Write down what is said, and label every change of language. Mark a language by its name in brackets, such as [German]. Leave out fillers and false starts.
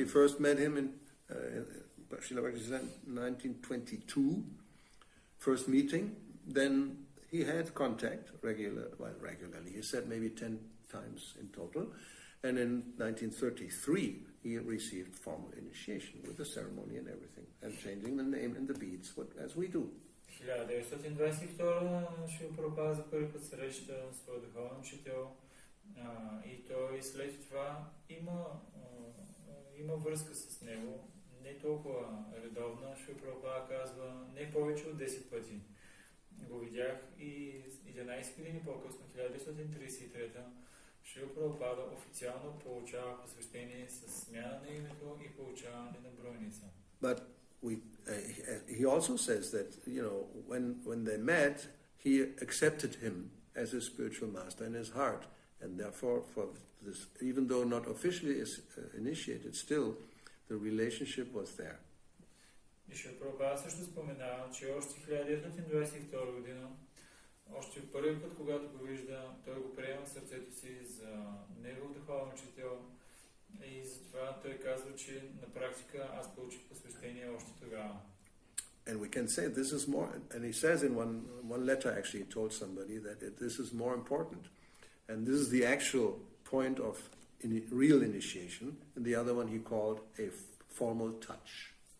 [English] He first met him in Srila Bhakti said 1922. First meeting. Then he had contact regularly. He said maybe 10 times in total. And in 1933, he received formal initiation with the ceremony and everything, and changing the name and the beads, as we do. [Bulgarian] 1922 Шрила Прабхупада за първи път среща своя духовен учител и той след това има връзка с него, не толкова редовна. Шрила Прабхупада казва не повече от 10 пъти. Го видях и 11 години по-късно, 1933 Шрила Прабхупада официално получава посвещение с смяна на името и получаване на бройница. [English] But he also says that, when they met, he accepted him as his spiritual master in his heart, and therefore, for this, even though not officially initiated, still the relationship was there. [Bulgarian] И Шрила Прабхупада също споменава, че още 1922 година, още първи път, когато го вижда, той го приема в сърцето си за негов духовен учител и затова той казва, че на практика аз получих посвещение още тогава. [English] And we can say this is more, and he says in one letter actually, he told somebody that this is more important, and this is the actual point of real initiation, and the other one he called a formal touch.